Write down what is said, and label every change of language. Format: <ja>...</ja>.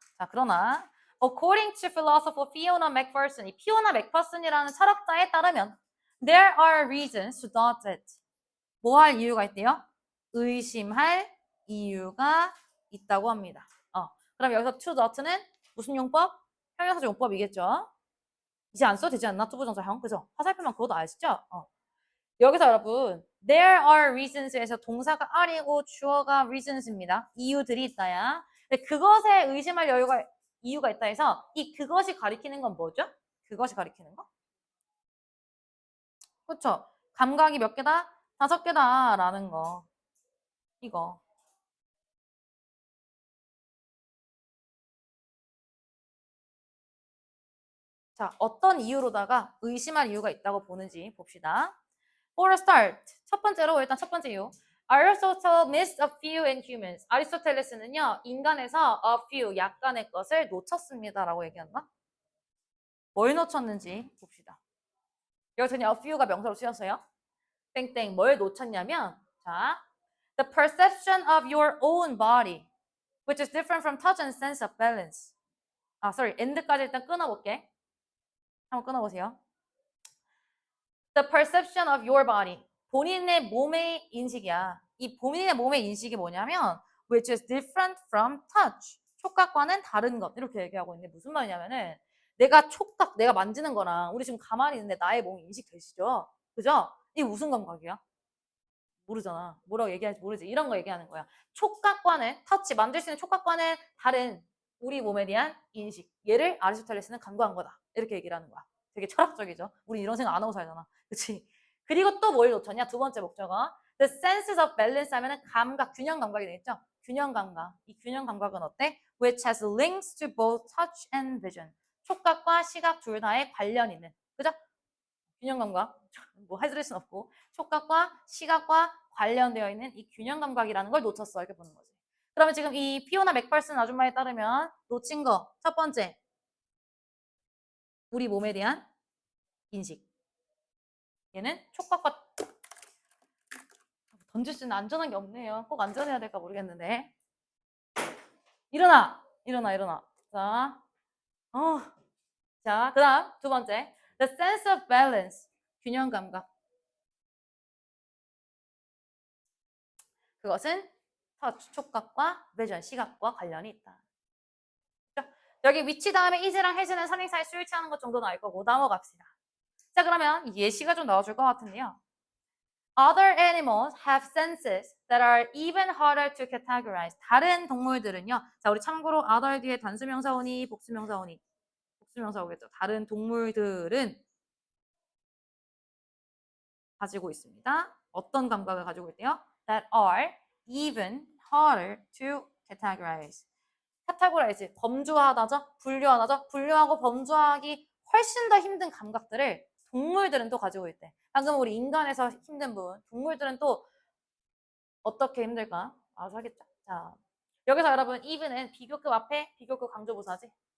<ko>그러나</ko> <en>according to philosopher Fiona McPherson,</en> <ko>이 피오나 맥퍼슨이라는 철학자에 따르면</ko> <en>there are reasons to doubt it.</en> <ko>뭐 할 이유가 있대요? 의심할 이유가 있다고 합니다. 그럼 여기서 to doubt는 무슨 용법? 형용사적 용법이겠죠. 이제 안 써도 되지 않나? 투부정사형. 그죠? 화살표만 그것도 아시죠? 여기서 여러분 there are reasons에서 동사가 are이고 주어가 reasons입니다. 이유들이 있다야. 근데 그것에 의심할 이유가 있다 해서 이 그것이 가리키는 건 뭐죠? 그것이 가리키는 거? 그렇죠? 감각이 몇 개다? 5개다 라는 거. 이거. 자, 어떤 이유로다가 의심할 이유가 있다고 보는지 봅시다.</ko> <en>For a start,</en> <ko>첫 번째로 일단 첫 번째 이유.</ko> <en>Aristotle missed a few in humans.</en> <ko>아리스토텔레스는요, 인간에서 a few, 약간의 것을 놓쳤습니다라고 얘기한다. 뭘 놓쳤는지 봅시다. 여기서 그냥 a few가 명사로 쓰였어요. 땡땡, 뭘 놓쳤냐면, 자,</ko> <en>the perception of your own body, which is different from touch and sense of balance.</en> <ko>end까지 일단 끊어볼게. 한번 끊어보세요.</ko> <en>The perception of your body.</en> <ko>본인의 몸의 인식이야. 이 본인의 몸의 인식이 뭐냐면</ko> <en>which is different from touch.</en> <ko>촉각과는 다른 것. 이렇게 얘기하고 있는데 무슨 말이냐면은 내가 촉각, 내가 만지는 거랑 우리 지금 가만히 있는데 나의 몸이 인식되시죠? 그죠? 이게 무슨 감각이야? 모르잖아. 뭐라고 얘기할지 모르지. 이런 거 얘기하는 거야. 촉각과는, 터치, 만질 수 있는 촉각과는 다른 우리 몸에 대한 인식. 얘를 아리스토텔레스는 간과한 거다. 이렇게 얘기를 하는 거야. 되게 철학적이죠. 우리 이런 생각 안 하고 살잖아. 그치? 그리고 또 뭘 놓쳤냐? 두 번째 목적어.</ko> <en>The senses of balance</en> <ko>하면은 감각, 균형 감각이 되겠죠? 균형 감각. 이 균형 감각은 어때?</ko> <en>Which has links to both touch and vision.</en> <ko>촉각과 시각 둘 다에 관련 있는. 그죠? 균형 감각. 뭐 해드릴 순 없고. 촉각과 시각과 관련되어 있는 이 균형 감각이라는 걸 놓쳤어. 이렇게 보는 거지. 그러면 지금 이 피오나 맥펄슨 아줌마에 따르면 놓친 거. 첫 번째. 우리 몸에 대한 인식. 얘는 촉각과 던질 수 있는 안전한 게 없네요. 꼭 안전해야 될까 모르겠는데. 일어나. 자, 자, 그다음 두 번째.</ko> <en>The sense of balance.</en> <ko>균형 감각. 그것은 touch, 촉각과 vision, 시각과 관련이 있다. 여기 위치 다음에 is랑 has는 선행사의 수일치하는 것 정도는 알 거고 넘어갑시다. 자, 그러면 예시가 좀 나와줄 것 같은데요.</ko> <en>Other animals have senses that are even harder to categorize.</en> <ko>다른 동물들은요. 자, 우리 참고로 other 뒤에 단수명사 오니, 복수명사 오니. 복수명사 오겠죠. 다른 동물들은 가지고 있습니다. 어떤 감각을 가지고 있대요?</ko> <en>That are even harder to categorize.</en> <ko>categorize, 범주하다죠? 분류하다죠? 분류하고 범주하기 훨씬 더 힘든 감각들을 동물들은 또 가지고 있대. 방금 우리 인간에서 힘든 부분, 동물들은 또 어떻게 힘들까? 알아서 하겠죠. 자, 여기서 여러분 even은 비교급 앞에 비교급 강조부사지.</ko>